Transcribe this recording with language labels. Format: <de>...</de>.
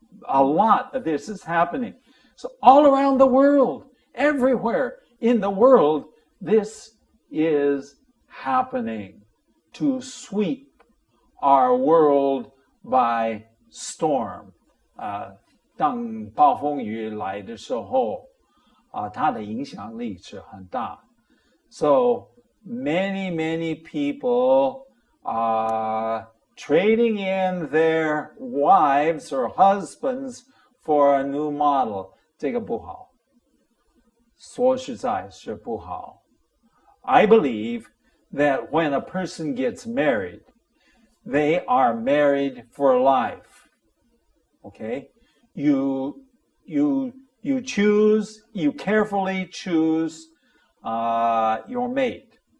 <en>A lot of this is happening. So all around the world, everywhere in the world, this is happening to sweep our world by storm.</en> <zh>当暴风雨来的时候，它的影响力是很大。</zh> <en>So many people are trading in their wives or husbands for a new model.</en> <zh>这个不好，说实在是不好。</zh> <en>I believe that when a person gets married, they are married for life. Okay? You carefully choose your mate.</en>